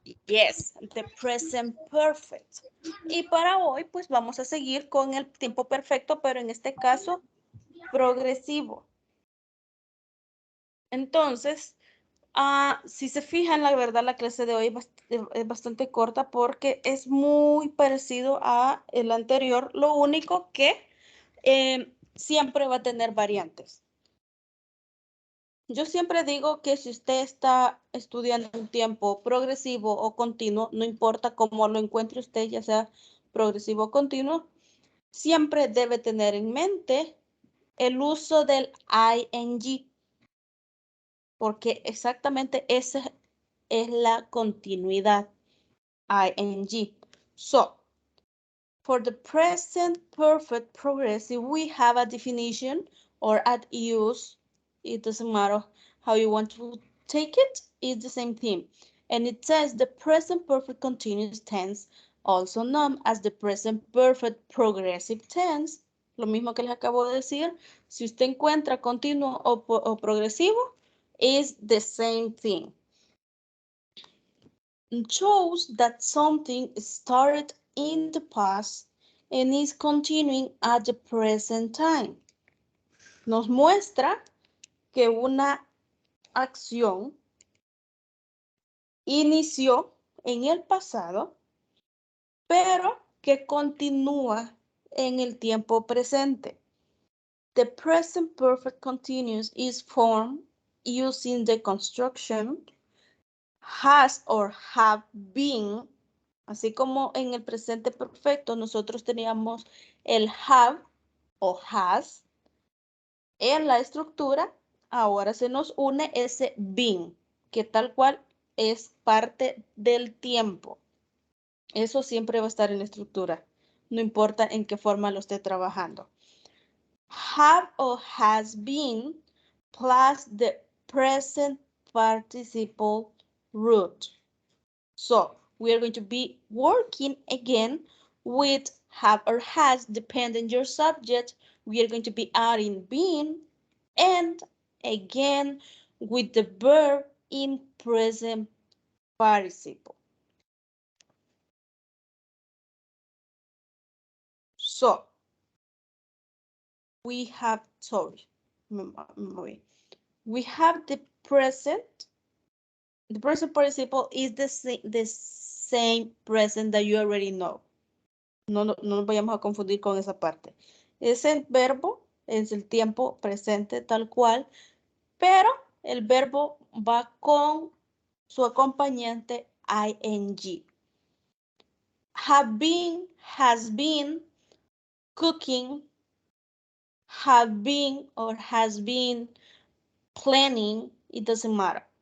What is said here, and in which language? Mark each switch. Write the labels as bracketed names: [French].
[English] Yes, the present perfect. [Spanish] Y para hoy, pues vamos a seguir con el tiempo perfecto, pero en este caso, progresivo. Entonces, si se fijan, la verdad, la clase de hoy es bastante corta porque es muy parecido a el anterior. Lo único que siempre va a tener variantes. Yo siempre digo que si usted está estudiando un tiempo progresivo o continuo, no importa cómo lo encuentre usted, ya sea progresivo o continuo, siempre debe tener en mente el uso del ing, porque exactamente esa es la continuidad, ing. [English] So, for the present perfect progressive, we have a definition or at use. It doesn't matter how you want to take it. It's the same thing. And it says the present perfect continuous tense, also known as the present perfect progressive tense. [Spanish] Lo mismo que les acabo de decir. Si usted encuentra continuo o progresivo, [English] is the same thing. It shows that something started in the past and is continuing at the present time. [Spanish] Nos muestra que una acción inició en el pasado, pero que continúa en el tiempo presente. [English] The present perfect continuous is formed using the construction has or have been. [Spanish] Así como en el presente perfecto nosotros teníamos el have o has en la estructura, ahora se nos une ese been, que tal cual es parte del tiempo. Eso siempre va a estar en la estructura, no importa en qué forma lo esté trabajando. [English] Have or has been plus the present participle root. So we are going to be working again with have or has, depending your subject. We are going to be adding been and again with the verb in present participle. So we have, we have the present participle is the same present that you already know. [Spanish] No nos vayamos a confundir con esa parte. Es el verbo, es el tiempo presente tal cual, pero el verbo va con su acompañante ing. [English] Have been, has been, cooking, have been or has been, planning, it doesn't matter.